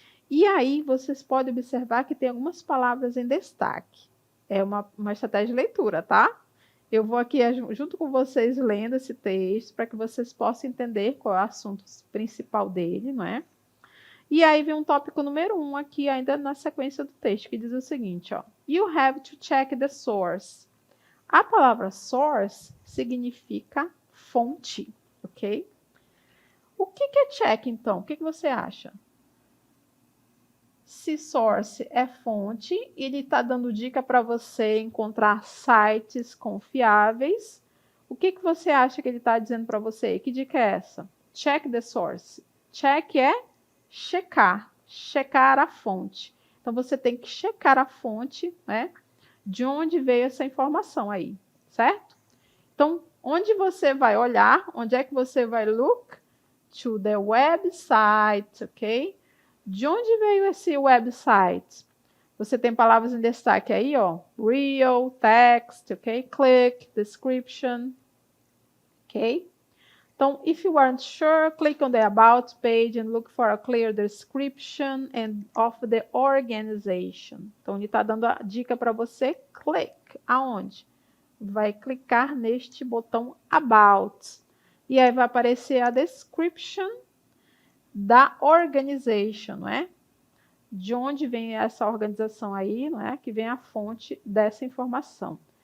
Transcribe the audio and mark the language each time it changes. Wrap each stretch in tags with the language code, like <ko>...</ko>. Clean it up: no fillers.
<pt>E aí vocês podem observar que tem algumas palavras em destaque. É uma estratégia de leitura, tá? Eu vou aqui junto com vocês lendo esse texto para que vocês possam entender qual é o assunto principal dele, não é? E aí vem um tópico número 1 aqui, ainda na sequência do texto, que diz o seguinte, ó.</pt> <en>You have to check the source.</en> <pt>A palavra source significa fonte, ok? O que é check, então? O que você acha? Se source é fonte, ele está dando dica para você encontrar sites confiáveis. O que você acha que ele está dizendo para você? Que dica é essa?</pt> <en>Check the source.</en> <pt>Check é checar, checar a fonte. Então, você tem que checar a fonte, né? De onde veio essa informação aí, certo? Então, onde você vai olhar? Onde é que você vai look?</pt> <en>To the website,</en> <pt>ok? De onde veio esse website? Você tem palavras em destaque aí, ó.</pt> <en>Real, text, ok? Click, description, ok? Então, if you aren't sure, click on the About page and look for a clear description of the organization.</en> <pt>Então, ele está dando a dica para você. Click. Aonde? Vai clicar neste botão About. E aí vai aparecer a description da organization, não é? De onde vem essa organização aí, não é? Que vem a fonte dessa informação.</pt>